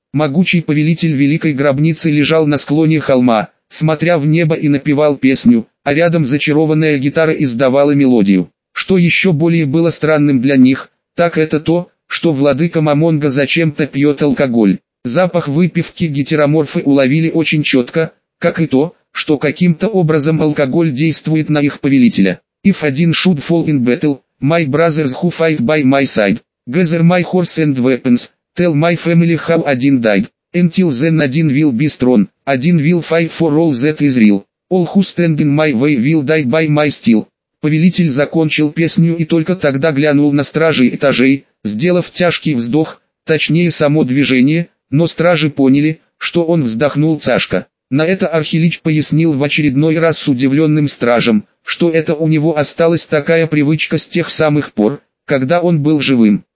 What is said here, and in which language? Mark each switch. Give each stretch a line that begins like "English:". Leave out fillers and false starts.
Russian: Могучий повелитель великой гробницы лежал на склоне холма, смотря в небо и напевал песню, а рядом зачарованная гитара издавала мелодию. Что еще более было странным для них, так это то, что владыка Мамонга зачем-то пьет алкоголь. Запах выпивки гетероморфы уловили очень четко, как и то, что каким-то образом алкоголь действует на их повелителя.
English: If один should fall in battle, my brothers who fight by my side, gather my horse and weapons, tell my family how один died, until then один will be strong, один will fight for all that is real, all who stand in my way will die by my steel.
Russian: Повелитель закончил песню и только тогда глянул на стражей этажей, сделав тяжкий вздох, точнее само движение, но стражи поняли, что он вздохнул тяжко. На это Архилич пояснил в очередной раз с удивленным стражем, что это у него осталась такая привычка с тех самых пор, когда он был живым.